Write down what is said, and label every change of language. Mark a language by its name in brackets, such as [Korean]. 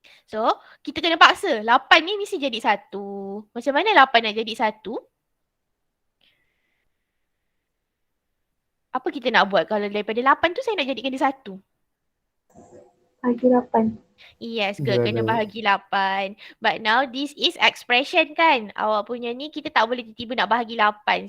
[Malay] So, kita kena paksa. 8 ni mesti jadi 1. Macam mana 8 nak jadi 1? Apa kita nak buat kalau daripada 8 tu saya nak jadikan dia 1? Bagi 8. Yes, good. Kena bahagi 8. [English] But now this is expression kan. [Malay] Awak punya ni kita tak boleh tiba-tiba nak bahagi 8.